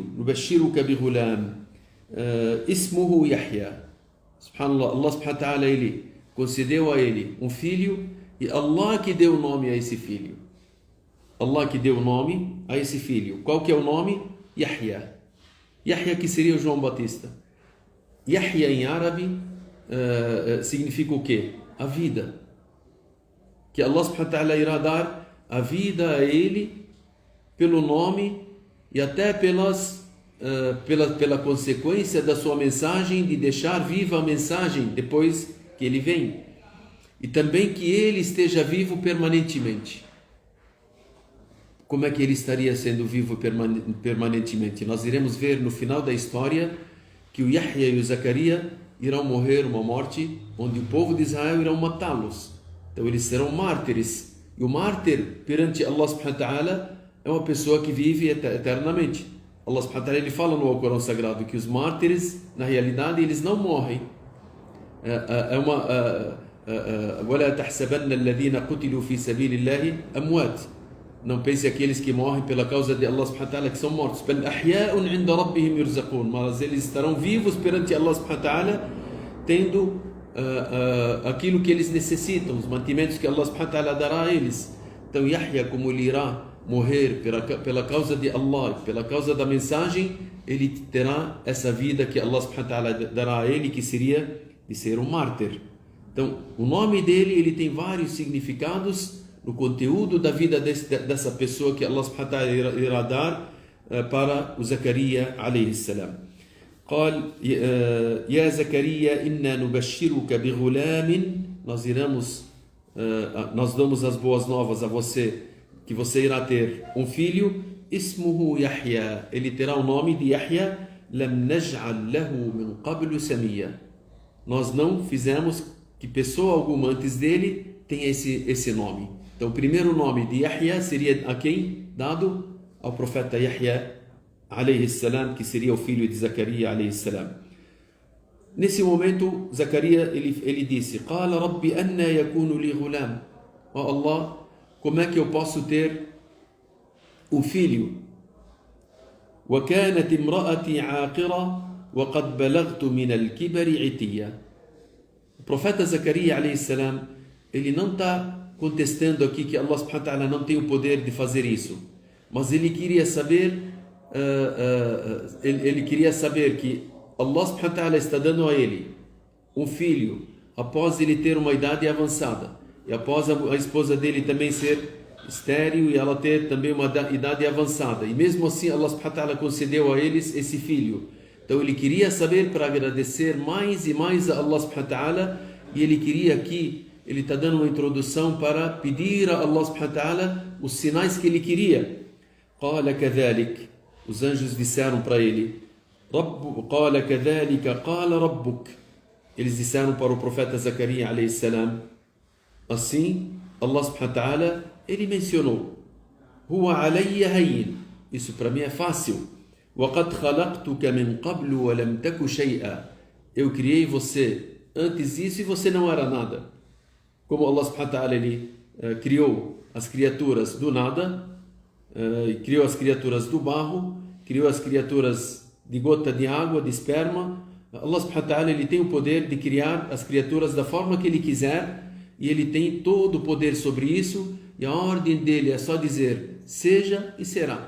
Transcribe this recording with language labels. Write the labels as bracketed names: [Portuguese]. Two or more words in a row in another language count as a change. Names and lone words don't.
[Arabic] نبشرك بغلام اسمه يحيى. سبحان الله، الله سبحانه وتعالى, [Portuguese] ele concedeu a ele um filho, e Allah que deu o nome a esse filho. Allah que deu o nome a esse filho. Qual que é o nome? Yahya. Yahya, que seria o João Batista. Yahya em árabe significa o quê? A vida. Que [Arabic] الله سبحانه وتعالى [Portuguese] irá dar a vida a ele pelo nome e até pela consequência da sua mensagem, de deixar viva a mensagem depois que ele vem. E também que ele esteja vivo permanentemente. Como é que ele estaria sendo vivo permanentemente? Nós iremos ver no final da história que o Yahya e o Zacarias irão morrer uma morte onde o povo de Israel irão matá-los. Então eles serão mártires. E o mártir perante [Arabic] الله سبحانه وتعالى [Portuguese] é uma pessoa que vive eternamente. [Arabic] الله سبحانه وتعالى, [Portuguese] ele fala no Alcorão Sagrado que os mártires, na realidade, eles não morrem. [Arabic] وَلَا تَحْسَبَنَّ الَّذِينَ قُتِلُوا فِي سَبِيلِ اللَّهِ أَمْوَاتٍ. [Portuguese] Não pense aqueles que morrem pela causa de [Arabic] الله سبحانه وتعالى [Portuguese] que são mortos. [Arabic] بَلْ أَحْيَاءٌ عِنْدَ رَبِّهِمْ يُرْزَقُونَ. [Portuguese] Mas eles estarão vivos perante [Arabic] الله سبحانه وتعالى, [Portuguese] tendo aquilo que eles necessitam, os mantimentos que [Arabic] الله سبحانه وتعالى [Portuguese] dará a eles. Então Yahya, como ele irá morrer pela causa de Allah, pela causa da mensagem, ele terá essa vida que [Arabic] الله سبحانه وتعالى [Portuguese] dará a ele, que seria de ser um mártir. Então, o nome dele, ele tem vários significados no conteúdo da vida dessa pessoa que [Arabic] الله سبحانه وتعالى [Portuguese] irá dar para o Zacarias [Arabic] عليه السلام. قال يا زكريا إنا نبشرك بغلام. [Portuguese] Nós damos as boas novas a você, que você irá ter um filho, [Arabic] اسمه يحيى. [Portuguese] Ele terá o nome de Yahya. [Arabic] لم نجعل له من قبل سميا. [Portuguese] Nós não fizemos que pessoa alguma antes dele tenha esse nome. Então, o primeiro nome de Yahya seria a quem? Dado ao profeta Yahya [Arabic] عليه السلام, [Portuguese] que seria o filho de Zacarias [Arabic] عليه السلام. [Portuguese] Nesse momento, Zacarias ele disse: [Arabic] قال رب أن يكون لي غلام. [Portuguese] Ó Allah, como é que eu posso ter um filho? [Arabic] وكانت امرأتي عاقرة وقد بلغت من الكبر عتيا. [Portuguese] O profeta Zacarias [Arabic] عليه السلام, [Portuguese] ele não está contestando aqui que [Arabic] الله سبحانه وتعالى [Portuguese] não tem o poder de fazer isso, mas ele queria saber que [Arabic] الله سبحانه وتعالى [Portuguese] está dando a ele um filho após ele ter uma idade avançada e após a esposa dele também ser estéril e ela ter também uma idade avançada, e mesmo assim [Arabic] الله سبحانه وتعالى [Portuguese] concedeu a eles esse filho. Então ele queria saber para agradecer mais e mais a [Arabic] الله سبحانه وتعالى, [Portuguese] e ele queria aqui, ele está dando uma introdução para pedir a [Arabic] الله سبحانه وتعالى [Portuguese] os sinais que ele queria. [Arabic] قال كذلك. [Portuguese] Os anjos disseram para ele, [Arabic] قال كذلك قال ربك. [Portuguese] Eles disseram para o profeta Zacarias [Arabic] عليه السلام, [Portuguese] assim [Arabic] الله سبحانه وتعالى, [Portuguese] ele mencionou, [Arabic] هو علي هين. [Portuguese] Isso para mim é fácil. [Arabic] وقد خلقتك من قبل ولم تك شيئا. [Portuguese] Eu criei você antes disso e você não era nada. [Arabic] Como الله سبحانه وتعالى, [Portuguese] ele criou as criaturas do nada, criou as criaturas do barro, criou as criaturas de gota de água, de esperma. [Arabic] الله سبحانه وتعالى, [Portuguese] ele tem o poder de criar as criaturas da forma que ele quiser, e ele tem todo o poder sobre isso, e a ordem dele é só dizer seja e será.